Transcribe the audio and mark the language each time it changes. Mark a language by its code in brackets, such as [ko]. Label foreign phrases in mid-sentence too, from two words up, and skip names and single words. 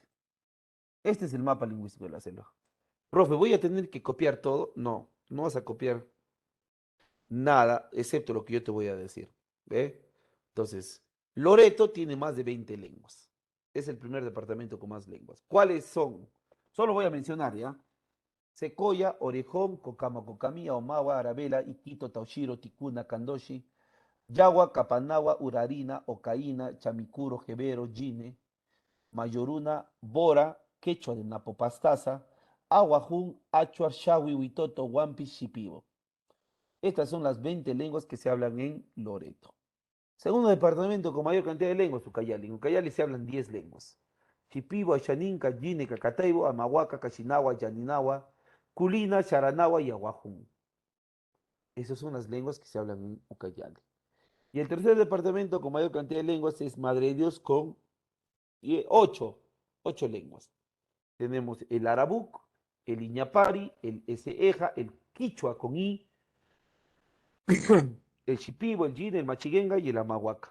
[es] Este es el mapa lingüístico de la selva. Profe, ¿voy a tener que copiar todo? No, no vas a copiar nada, excepto lo que yo te voy a decir. ¿Ve? Entonces, Loreto tiene más de 20 lenguas. Es el primer departamento con más lenguas. ¿Cuáles son? Solo voy a mencionar, ¿ya? Secoya, Orejón, Cocama, Cocamía, Omawa, Arabela, Iquito, Taushiro, Ticuna, Candoshi, Yagua, Capanagua, Urarina, Ocaína, Chamicuro, Jebero, Gine, Mayoruna, Bora, Quechua de Napopastaza, Aguajún, Achuar, Shawi, Huitoto, Huampi, Shipibo. Estas son las 20 lenguas que se hablan en Loreto. Segundo departamento con mayor cantidad de lenguas, Ucayali. En Ucayali se hablan 10 lenguas. Shipibo, Ayaninca, Gine, Cacataibo, Amahuaca, Cachinagua, Yaninagua, Culina, Charanagua y Aguajún. Esas son las lenguas que se hablan en Ucayali. Y el tercer departamento con mayor cantidad de lenguas es Madre de Dios con 8 lenguas. Tenemos el Arabuc, el Iñapari, el Eseja, el Quichua con I, el Shipibo, el Jine, el Machiguenga y el Amahuaca.